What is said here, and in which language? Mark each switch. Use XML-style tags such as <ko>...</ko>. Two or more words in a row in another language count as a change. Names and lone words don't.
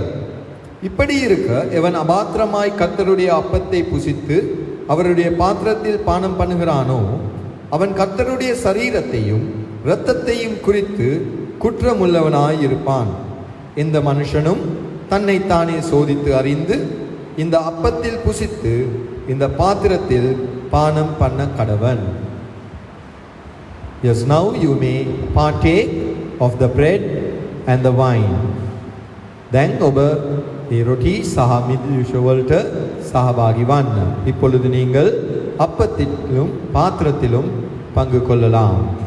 <ta>இப்படி இருக்க, எவன் அபாத்திரமாய் கர்த்தருடைய அப்பத்தை புசித்து அவருடைய பாத்திரத்தில் பானம் பண்ணுகிறானோ, அவன் கர்த்தருடைய சரீரத்தையும் இரத்தத்தையும் குறித்து குற்றமுள்ளவனாயிருப்பான். இந்த மனுஷனும் தன்னைத்தானே சோதித்து அறிந்து இந்த அப்பத்தில் புசித்து இந்த பாத்திரத்தில் பானம் பண்ண கடவன்.</ta> <en>Yes, now you may partake of the bread and the wine.</en> <si>Then ඔබ ඒ රොටි සහ මිදුෂ වලට සහභාගී වන්න.</si> <ta>இப்பொழுது நீங்கள் அப்பத்திலும் பாத்திரத்திலும் பங்கு கொள்ளலாம்.</ta>